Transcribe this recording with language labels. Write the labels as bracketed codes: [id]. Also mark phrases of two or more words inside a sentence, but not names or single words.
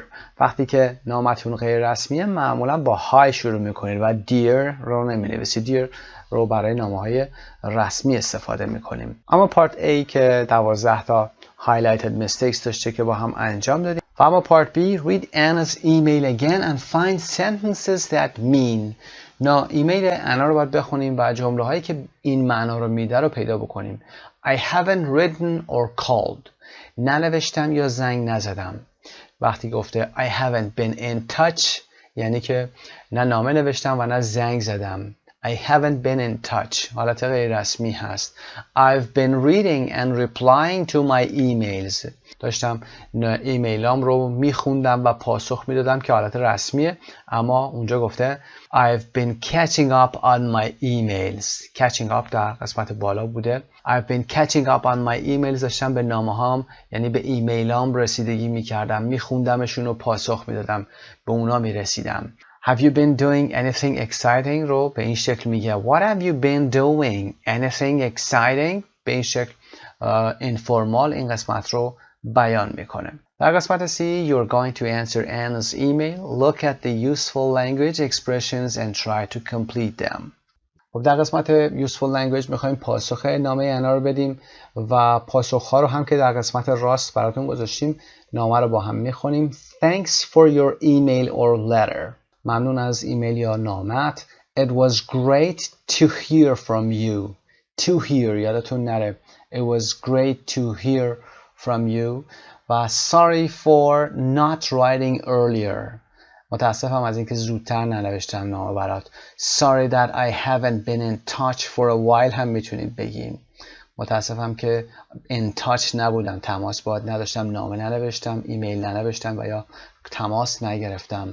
[fa] وقتی که نامتون غیر رسمیه معمولا با hi شروع میکنید و dear رو نمینویسید. dear رو برای نامه‌های رسمی استفاده میکنیم. اما پارت A که 12 تا [en] highlighted mistakes [fa] داشته که با هم انجام دادیم. و اما پارت [en] B read Anna's email again and find sentences that mean. [fa] ایمیل انا رو باید بخونیم و جمله هایی که این معنا رو میده رو پیدا بکنیم. [en] I haven't written or called. [fa] ننوشتم یا زنگ نزدم. وقتی گفته [en] I haven't been in touch [fa] یعنی که نه نامه نوشتم و نه زنگ زدم. [en] I haven't been in touch [fa] حالت غیر رسمی هست. [en] I've been reading and replying to my emails. [fa] داشتم ایمیلام رو میخوندم و پاسخ میدادم که حالت رسمیه، اما اونجا گفته [en] I've been catching up on my emails. catching up [fa] در قسمت بالا بوده. [en] I've been catching up on my emails [fa] داشتم به نامه هام یعنی به ایمیلام رسیدگی میکردم، میخوندمشون و پاسخ میدادم، به اونا میرسیدم. [en] Have you been doing anything exciting [fa] رو به این شکل میگه [en] What have you been doing? Anything exciting؟ [fa] به این شکل informal این قسمت رو بیان میکنه. در قسمت [en] C you're going to answer Anna's email. Look at the useful language expressions and try to complete them. [fa] خب در قسمت [en] useful language [fa] میخوایم پاسخ نامه انا رو بدیم و پاسخ‌ها رو هم که در قسمت راست براتون گذاشتیم نامه رو با هم میخونیم. [en] Thanks for your email or letter. [fa] ممنون از ایمیل یا نامت. [en] It was great to hear from you. To hear [fa] یادتون نره. [en] It was great to hear from you. و sorry for not writing earlier. [fa] متاسفم از اینکه زودتر ننوشتم نامه برات. [en] Sorry that I haven't been in touch for a while [fa] هم میتونید بگیم. متاسفم که [en] in touch [fa] نبودم، تماس باهات نداشتم، نامه ننوشتم، ایمیل ننوشتم و یا تماس نگرفتم.